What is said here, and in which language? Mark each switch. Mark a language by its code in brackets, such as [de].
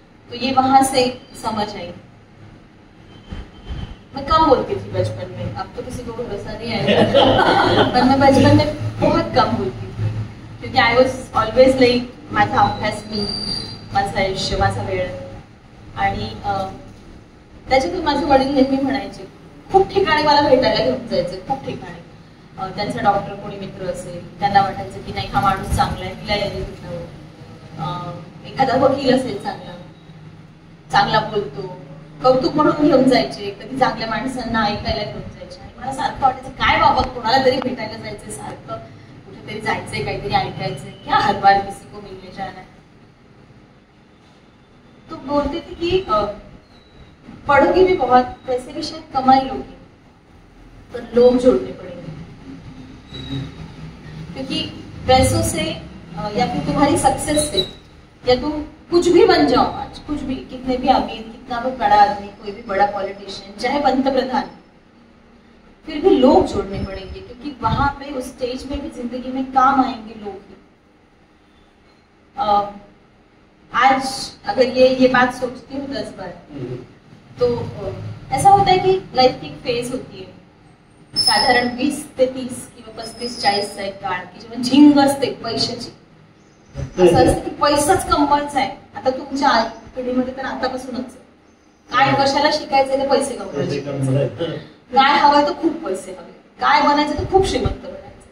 [hi] तो ये वहां से समझ आई. मैं कम बोलती थी बचपन में, अब तो किसी को भरोसा नहीं आएगा, पर मैं बचपन में बहुत कम बोलती थी क्योंकि [en] I was always like [mr] माझा अभ्यास मी, माझं आयुष्य, माझा वेळ. आणि त्याच्यातून माझे वडील नेहमी म्हणायचे, खूप ठिकाणी मला भेटायला घेऊन जायचे, खूप ठिकाणी. त्यांचा डॉक्टर कोणी मित्र असेल, त्यांना वाटायचं की नाही हा माणूस चांगला आहे, तिला यायला भेटावं. एखादा वकील असेल चांगला बोलतो, कौतुक म्हणून घेऊन जायचे. कधी चांगल्या माणसांना ऐकायला घेऊन जायचे. आणि मला सारखं वाटायचं काय बाबा कोणाला तरी भेटायला जायचंय, सारखं कुठेतरी जायचंय, काहीतरी ऐकायचंय, [hi] क्या हर बार किसी को मिलने जाना है. तो बोलते थे कि पढ़ोगी भी बहुत, पैसे भी शायद कमा ही लोगी, पर लोग जोड़ने पड़ेंगे. क्योंकि पैसों से या फिर तुम्हारी सक्सेस से या तुम कुछ भी बन जाओ आज, कुछ भी, कितने भी अमीर, कितना भी बड़ा आदमी, कोई भी बड़ा पॉलिटिशियन, चाहे पंतप्रधान, फिर भी लोग जोड़ने पड़ेंगे. क्योंकि वहां पे उस स्टेज में भी जिंदगी में काम आएंगे लोग ही. आज अगर ये बात सोचती हूँ 10 बार, तो ऐसा होता है कि लाइफ की एक फेज होती है [mr] साधारण 20 ते 30 किंवा 35-40 चा एक काळ की जेव्हा झिंग असते पैशाची. असं असतं की पैसाच कमवायचा आहे. आता तुमच्या पिढीमध्ये तर आतापासूनच काय कशाला शिकायचंय ते पैसे कमवायचे, काय हवंय तर खूप पैसे हवे, काय बनायचं तर खूप श्रीमंत बनायचं.